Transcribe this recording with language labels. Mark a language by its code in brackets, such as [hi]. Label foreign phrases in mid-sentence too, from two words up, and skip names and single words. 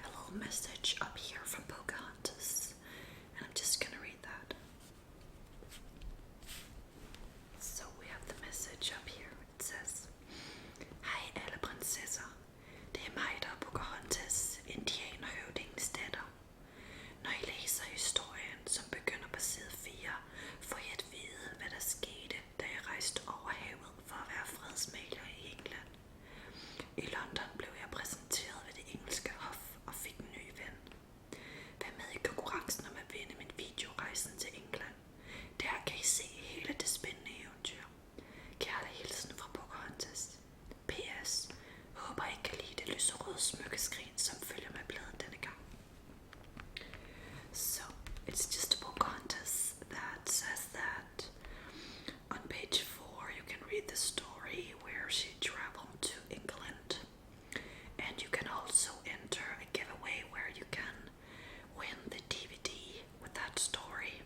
[en] little message up here from Pocahontas, and I'm just gonna read that. So we have the message up here. It says, [da] hej alle prinsesser. Det er mig, der er Pocahontas, indianerhøvdingens datter. Når I læser historien, som begynder på side 4, får I at vide, hvad der skete, da jeg rejste over havet for at være fredsmægler i England. I London blev jeg præsenteret ved det engelske hof og fik en ny ven. Vær med i konkurrencen om at vinde min videorejsen til England. Der kan I se hele det spændende eventyr. Kærlig hilsen fra Pocahontas. P.S. Håber I kan lide det lyserøde smykkeskrin, som følger med bladet denne gang. [en] So, it's just Pocahontas that says that. On page 4 you can read the story where she traveled to England. And you can also enter a giveaway where you can win the DVD with that story.